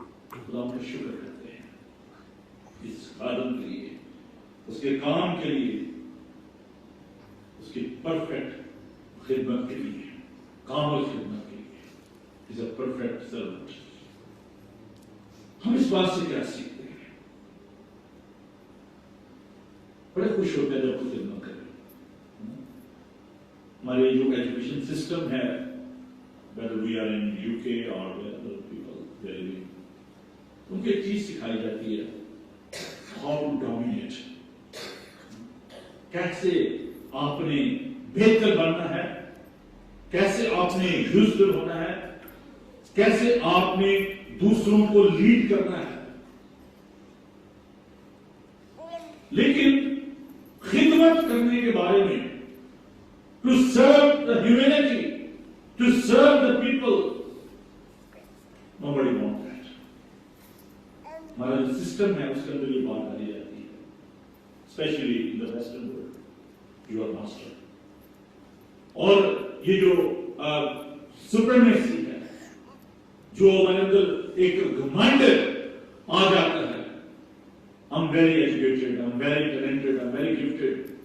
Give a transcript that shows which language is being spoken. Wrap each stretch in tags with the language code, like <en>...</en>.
<ur>خدا کا شکر کرتے ہیں اس خادم کے لیے، اس کے کام کے لیے، اس کی پرفیکٹ خدمت کے لیے، کامل خدمت کے لیے.</ur> <en>Is a perfect servant.</en> <ur>ہم اس بات سے کیا سیکھتے ہیں؟ بڑے خوش ہوتے ہیں جب خود خدمت کریں. ہمارے جو ایجوکیشن سسٹم ہے،</ur> <en>whether we are in UK or other people they are living,</en> <ur>ان کو ایک چیز سکھائی جاتی ہے،</ur> <en>how to dominate.</en> <ur>کیسے آپ نے بہتر بننا ہے، کیسے آپ نے یوزفل ہونا ہے، کیسے آپ نے دوسروں کو لیڈ کرنا ہے. لیکن خدمت کرنے کے بارے میں،</ur> <en>to serve the humanity, to serve the people, nobody wants that.</en> <ur>ہمارا جو سسٹم ہے اس کے اندر یہ بات ڈالی جاتی ہے،</ur> <en>especially in the western world, you are master.</en> <ur>اور یہ جو supremacy ہے، جو ہمارے اندر ایک گھمنڈ آ جاتا ہے،</ur> <en>I'm very educated, I'm very talented, I'm very gifted.</en>